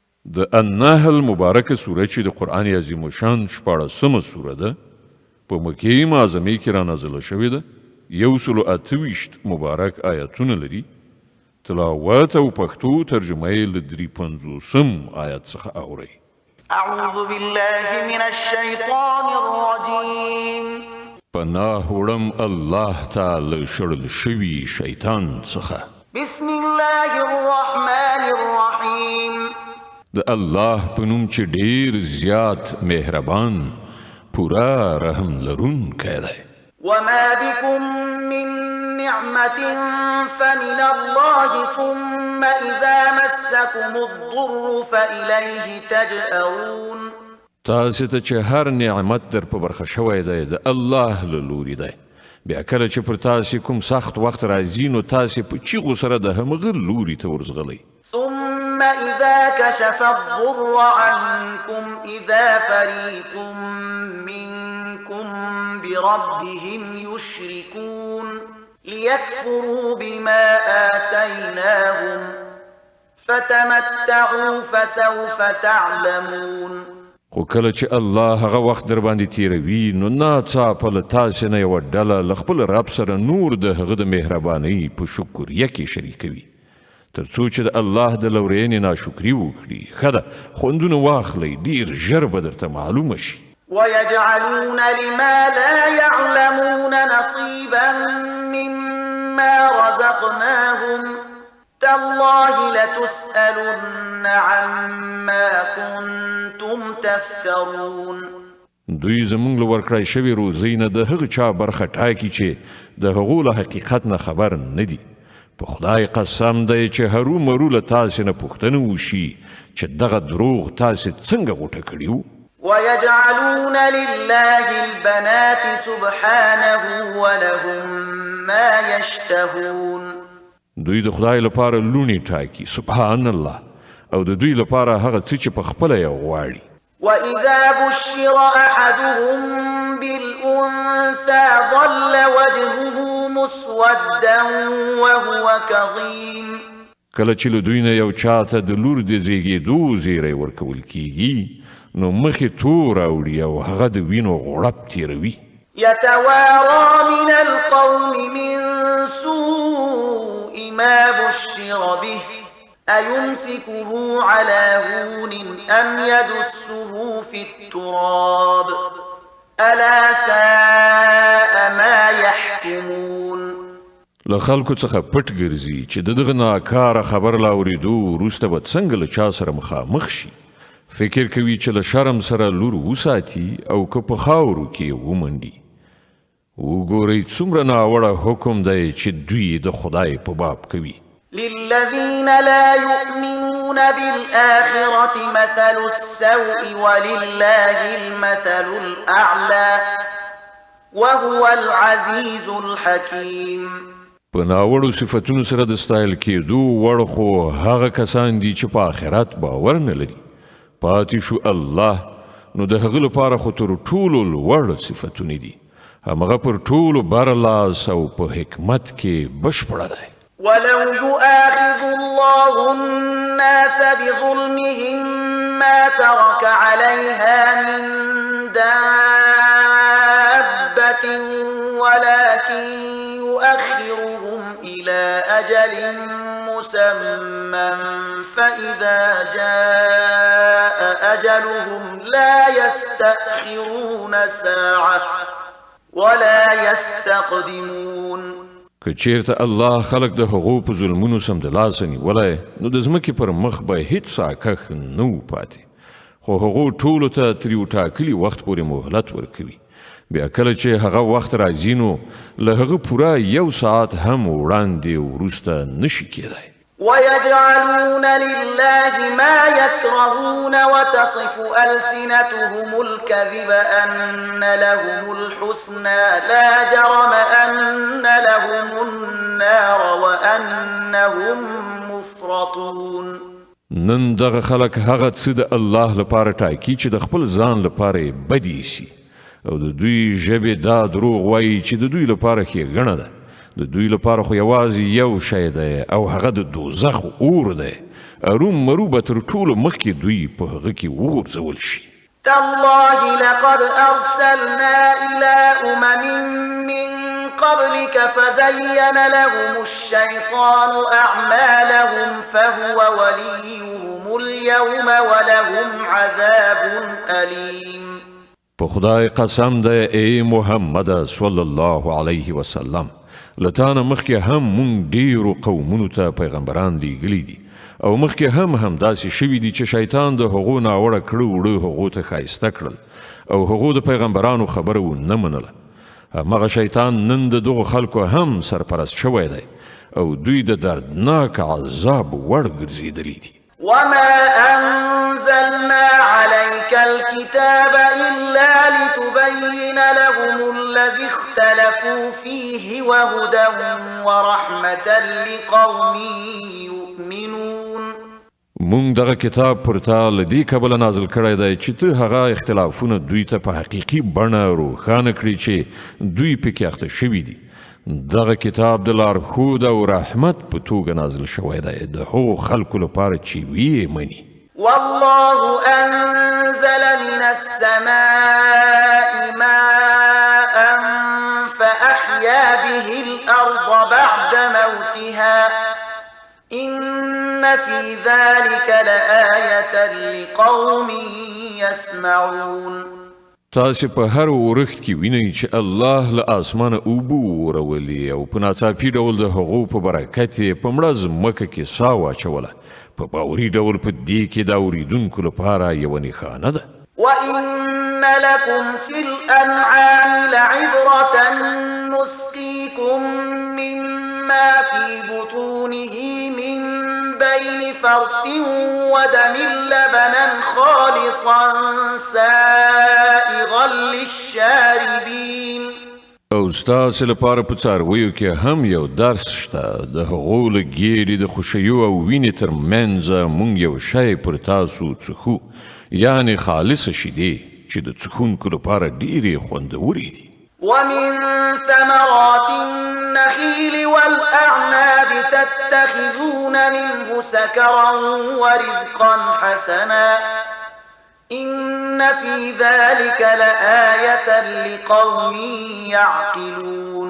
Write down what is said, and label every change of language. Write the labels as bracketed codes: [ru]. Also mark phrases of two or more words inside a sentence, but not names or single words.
[ps] د النحل مبارکه سوره چې د قرآن عظیم الشان 14مه سوره ده په مکې معظمې کې را نازله شوې ده 128 مبارک آیاتونه لري تلاوت او پښتو ترجمه یې له 350 آیات څخه اورئ [ar] أعوذ بالله من الشيطان الرجيم [ps] پناه وړم الله تعالی شړل شوي شیطان څخه [ar] بسم الله الرحمن الرحيم [ps] د الله په نوم چې ډیر زیات مهربان پورا رحم لرونکی دی [ar] وما بكم من نعمة فمن الله ثم إذا مسكم الضر فإليه تجأرون [ps] تاسو ته چې هر نعمت در په برخه شوی دی د الله له لوري دی بیا کله چې پر تاسو کوم سخت وخت راځي نو تاسو په چیغو سره د همغه لوري ته ورځغلی [ar] ثم إذا كشف الضر عنكم إذا فريق منكم بربهم يشركون ليكفروا بما آتيناهم فتمتعوا فسوف تعلمون [ps] خو کله چې الله هغه وخت در باندې تیروي نو ناڅاپه له تاسې نه یوه ډله له خپل رب سره نور د هغه د مهربانۍ په شکریه کې شریکوي تر څو چې د الله د لورینې ناشکري وکړي ښه ده خوندونه واخلئ ډېر ژر به درته معلومه شي [ar] ويجعلون لما لا يعلمون نصيبا مما رزقناهم تالله لتسألن عما كنتم تفترون [ps] دوی زمونږ له ورکړای شوي روزۍ نه د هغه چا برخه ټاکي چې د هغو له حقیقت نه خبر نه دي په خدای قسم دی چې هرومرو له تاسې نه پوښتنه وشي چې دغه دروغ تاسې څنګه غوټه کړي وو [ar] ويجعلون لله البنات سبحانه ولهم ما يشتهون [ps] دوی د خدای لپاره لونی ټاکي [ar] سبحان الله [ps] او د دوی لپاره هغه څه چې په خپله یې غواړي [ar] وإذا بشر أحدهم بالأنثى ظل وجهه مسودا وهو كظيم [ps] کله چې له دوی نه یو چاته د لور د زیږېدو زیری ورکول کیږي نو مخې تور اوړي او هغه د وینو غړپ تیروي [ar] يتوارى من القوم من سوء ما بشر به أيمسكه على هون أم يدسه في التراب ألا ساء ما يحكمون [ps] له خلکو څخه پټ ګرځي چې دغه ناکاره خبر لا اورېدو وروسته به څنګه له چا سره مخامخ شي فکر کوي چې له شرم سره لور وساتي او که په خاورو کې ومنډي وګورئ څومره ناوړه حکم دی چې دوی د خدای په باب کوي [ar] للذين لا يؤمنون بالآخرة مثل السوء ولله المثل الأعلى وهو العزيز الحكيم [ps] په ناوړو صفتونو سره د ستایل کېدو وړ خو هغه کسان دي چې په آخرت باور نه لري پاتې شو الله نو د هغه لپاره خو تر ټولو لوړ صفتونه دي همغه پر ټولو برلاس او په حکمت کې بشپړه دی [ar] ولو يؤاخذ الله الناس بظلمهم ما ترك عليها من دابة ولكن يؤخرهم إلى أجل مسمى فإذا جاء أجلهم لا يستأخرون ساعة ولا يستقدمون [ps] که چیرته الله خلق د هغو په ظلمونو سمدلاسه نیولی نو د ځمکې پر مخ به هیڅ ساکښ نه و پاتې خو هغو ټولو ته تر یو ټاکلي وخت پورې مهلت ورکوي بیا کله چې هغه وخت راځي نو له هغه پوره 1 ساعت هم وړاندې وروسته نشي کېدی [ar] ويجعلون لله ما يكرهون وتصف ألسنتهم الكذب أن لهم الحسنى لا جرم أن لهم النار وأنهم مفرطون [ps] نن دغه خلک هغه څه د الله لپاره ټاکي چې د خپل ځان لپاره بدی شي او د دوی ژبې دا دروغ وایي چې د دوی لپاره ښېګڼه ده د د دوی لپاره خو یوازې یو شی دی او هغه د دوزخ اور دی اروم مرو به تر ټولو مخکې دوی په هغه کې وغورځول شي [ar] تالله لقد أرسلنا إلى من قبلك فزين لهم الشيطان أعمالهم فهو وليهم اليوم ولهم عذاب أليم [ps] په خدای قسم دی ای محمد [ar] صلی الله علیه وسلم [ps] لتانه مخکې هم مونږ ډیرو قومونو ته پیغمبران لیږلي دي او مخکې هم داسې شوي دي چې شیطان د هغو ناوړه کړه وړه هغو ته ښایسته کړل او هغو د پیغمبرانو خبره ونه منله همغه شیطان نن د دغو خلکو هم سرپرست شوی دی او دوی د دردناک عذاب وړ ګرځېدلي دي [ar] وما أنزلنا عليك الكتاب إلا لتبين لهم الذي اختلفوا فيه وهدى ورحمة لقوم يؤمنون [ps] مونږ دغه کتاب پر تا له دې کبله نازل کړی دی چې ته هغه اختلافونه دوی ته په حقیقي بڼه روښانه کړي چې دوی پکې اخته شوي دي دغه کتاب د لارښود او رحمت په توګه نازل شوی دی د هغو خلکو لپاره چې ویې مني [ar] والله أنزل من السماء ماء فأحيا به الأرض بعد موتها إن في ذلك لآية لقوم يسمعون [ps] تاسې په هر ورښت کې وینئ چې الله له اسمانه اوبه وورولې او په ناڅاپي ډول د هغو په برکت یې په مړه ځمکه کې ساه واچوله په باوري ډول په دې کې د اورېدونکو لپاره یوه نښانه ده [ar] وإن لكم في الأنعام لعبرة نسقيكم مما في بطونه من بين فرث ودم لبنا خالصا سائغا للشاربين [ps] او ستاسې لپاره په څارویو کې هم یو درس شته د هغو له ګیرې د خوشیو او وینې تر منځه مونږ یو شی پر تاسو څښو یعنې خالصه شیدې چې د څښونکو لپاره ډېرې خوندورې دي [ar] ومن ثمرات النخيل والأعناب تتخذون منه سكرا ورزقا حسنا إن في ذلك لآية لقوم يعقلون